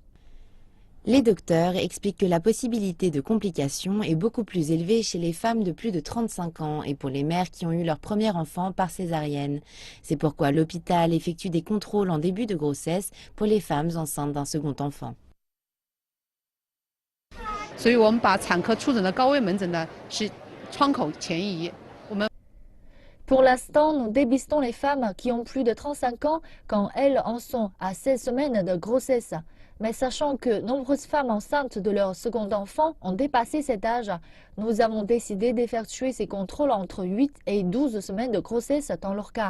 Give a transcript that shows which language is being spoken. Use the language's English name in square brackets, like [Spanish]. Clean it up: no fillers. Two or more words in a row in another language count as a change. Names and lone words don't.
[French] Les docteurs expliquent que la possibilité de complications est beaucoup plus élevée chez les femmes de plus de 35 ans et pour les mères qui ont eu leur premier enfant par césarienne. C'est pourquoi l'hôpital effectue des contrôles en début de grossesse pour les femmes enceintes d'un second enfant. [Chinese] 所以我们把产科出诊的高危门诊呢是窗口前移。我们 [French] Pour l'instant, nous dépistons les femmes qui ont plus de 35 ans quand elles en sont à 16 semaines de grossesse. Mais sachant que nombreuses femmes enceintes de leur second enfant ont dépassé cet âge, nous avons décidé d'effectuer ces contrôles entre 8 et 12 semaines de grossesse dans leur cas.